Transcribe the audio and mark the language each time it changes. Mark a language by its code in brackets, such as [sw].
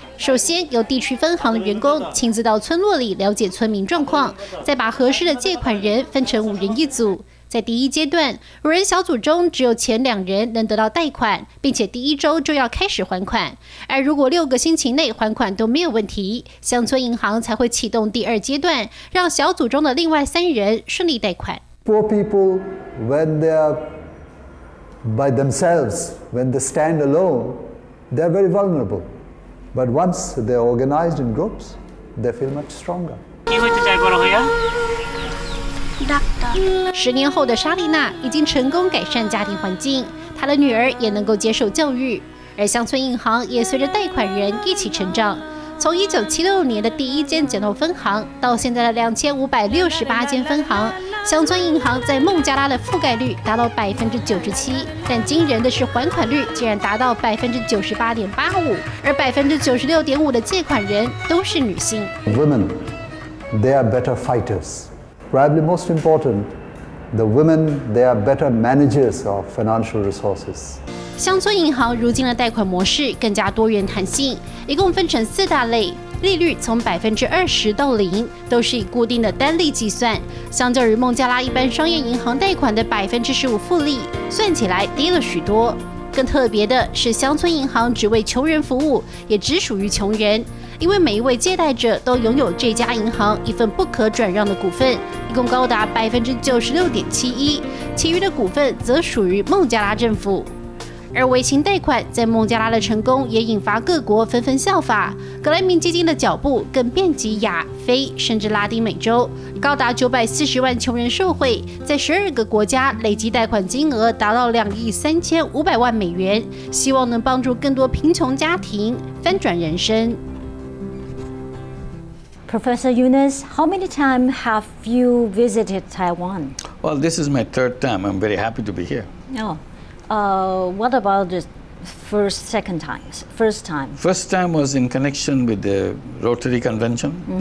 [zh] 首先，由地区分行的员工亲自到村落里了解村民状况，再把合适的借款人分成5人一组。在第一阶段，5人小组中只有前2人能得到贷款，并且第1周就要开始还款。而如果6个星期内还款都没有问题，乡村银行才会启动第2阶段，让小组中的另外3人顺利贷款。 [en] Poor people, when they are by themselves, when they stand alone, they are very vulnerable. But once they are organized in groups, they feel much stronger. [zh] 10年后的莎莉娜已经成功改善家庭环境，她的女儿也能够接受教育，而乡村银行也随着贷款人一起成长。从1976年的第1间简陋分行到现在的2568间分行，乡村银行在孟加拉的覆盖率达到97%，但惊人的是还款率竟然达到98.85%，而96.5%的借款人都是女性。 [en] Women, they are better fighters. Probably most important, the women, they are better managers of financial resources. [zh] 乡村银行如今的贷款模式更加多元弹性，一共分成4大类，利率从20%到0%，都是以固定的单利计算，相较于孟加拉一般商业银行贷款的15%复利，算起来低了许多。更特别的是，乡村银行只为穷人服务，也只属于穷人，因为每一位借贷者都拥有这家银行一份不可转让的股份，一共高达96.71%，其余的股份则属于孟加拉政府。而微型贷款在孟加拉的成功也引发各国纷纷效法。格莱明基金的脚步更遍及亚非甚至拉丁美洲，高达940万穷人受惠，在12个国家累计贷款金额达到2亿3500万美元，希望能帮助更多贫穷家庭翻转人生。 [en] Professor Yunus, how many times have you visited Taiwan? Well, this is my third time. I'm very happy to be here. No. What about the second times? First time? First time was in connection with the Rotary Convention.